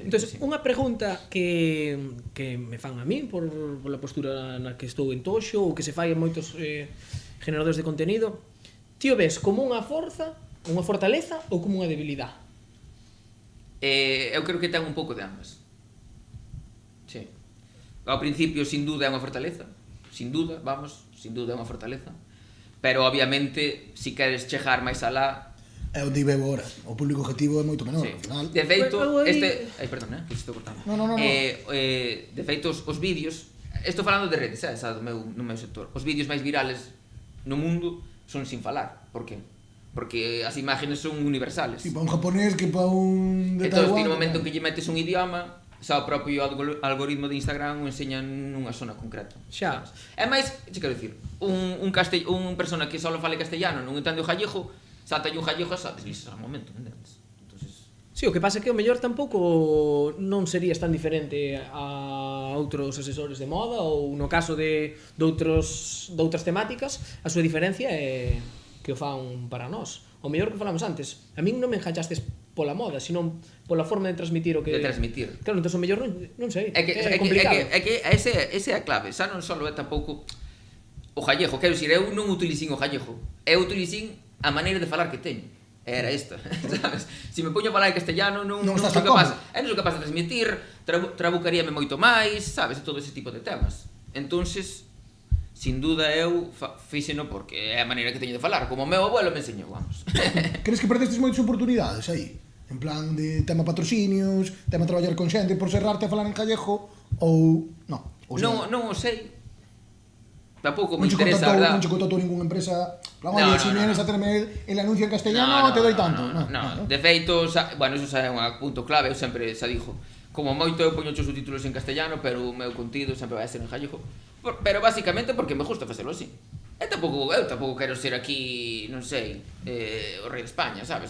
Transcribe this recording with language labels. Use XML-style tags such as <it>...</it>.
<gl>Entón, unha pregunta que me fan a min por a postura na que estou en Toxo ou que se fai en moitos generadores de contenido, ti o ves como unha forza, unha fortaleza ou como unha debilidade? Eu creo que ten un pouco de ambas. Sí. Ao principio, sin duda, é unha fortaleza. Sin duda é unha fortaleza. Pero, obviamente, se queres chegar máis alá... É onde iba agora. O público objetivo é moito menor. Sí. Final... De feito, perdón, que se estou cortando. No. De feito, os vídeos... Estou falando de redes, no meu sector. Os vídeos máis virales no mundo son sin falar. Por que? Porque as imágenes son universales. Sí, para un japonés que para un de Taiwán. Taiwán... Entón, no momento que lle metes un idioma, xa o propio algoritmo de Instagram o enseña nunha zona concreta. Xa. É máis, che quero dicir, un persona que só fale castellano non entende o gallego, salta un gallego e xa deslizas ao momento, entendes? Entonces... Sí, o que pasa é que o mellor tampouco non serías tan diferente a outros asesores de moda ou no caso de outras temáticas, a súa diferencia é que o fan para nós. O mellor que falamos antes, a min non me enganchastes pola moda, sino pola forma de transmitir o que... De transmitir. Claro, entón o mellor non sei, é complicado. É que esa é a clave, xa non só é tampouco o gallego, quero dicir, eu non utilicín o gallego, eu utilicín a maneira de falar que teño. Era esta, sabes? Se me poño a falar en castellano non sou capaz de transmitir, trabucaríame moito máis, sabes? Todo ese tipo de temas. Entonces, sin duda eu fíxeno porque é a maneira que teño de falar, como o meu abuelo me enseñou, vamos. Crees que perdestes moitas oportunidades aí? En plan de tema patrocinios, tema traballar con xente por cerrarte a falar en gallego ou non? Non o sei. Tampouco me interesa, verdad. Non che contactou ninguna empresa.</gl> <es>Oye, si vienes a terme el anuncio en castellano, te doy tanto.</es> <gl>No, de feito, bueno, eso é un punto clave, eu sempre xa dixo. Como moito eu poño os subtítulos en castellano, pero o meu contido sempre vai ser en gallego. Pero basicamente porque me gusta facelo así. Eu tampouco quero ser aquí, non sei, o rei de España, sabes?</gl>